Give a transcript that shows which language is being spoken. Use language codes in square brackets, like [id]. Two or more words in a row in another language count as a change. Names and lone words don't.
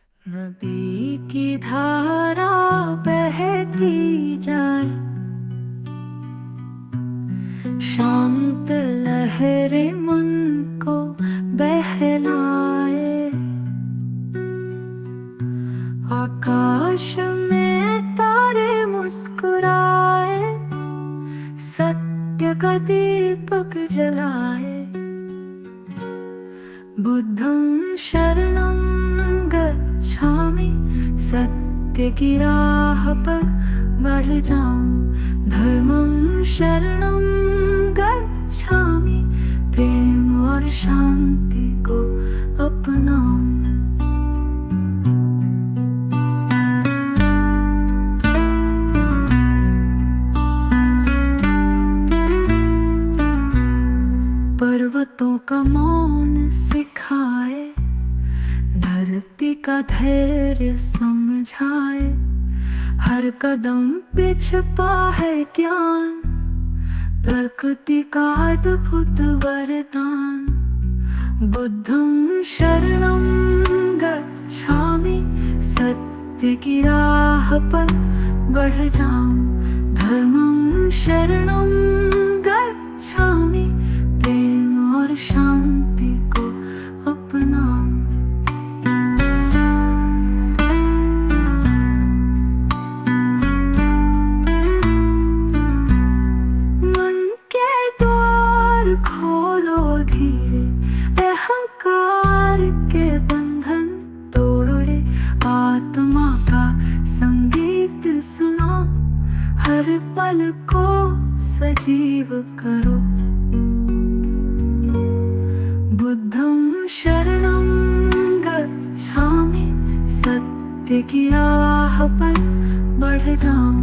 [hi] नदी की धारा बहती जाए, शांत लहरें मन को बहलाए। आकाश में तारे मुस्कुराए, सत्य का दीपक जलाए। [pi] बुद्धं शरणं गच्छामि, [hi] सत्य की राह पर बढ़ जाऊं। [pi] धर्मं शरणं गच्छामि, [hi] प्रेम और शांति को अपनाऊं। पर्वतों का मौन सिखाए, धरती का धैर्य समझाए। हर कदम पे छिपा है ज्ञान, प्रकृति का अद्भुत वरदान। [pi] बुद्धं शरणं गच्छामि, [hi] सत्य की राह पर बढ़ जाऊं। [pi] धर्मं शरणं गच्छामि, [hi] प्रेम और शांति को अपनाऊं। मन के द्वार खोलो धीरे, अहंकार के बंधन तोड़े। आत्मा का संगीत सुनो, हर पल को सजीव करो। [pi] बुद्धं शरणं गच्छामि, [hi] सत्य की राह पर बढ़ जाऊं।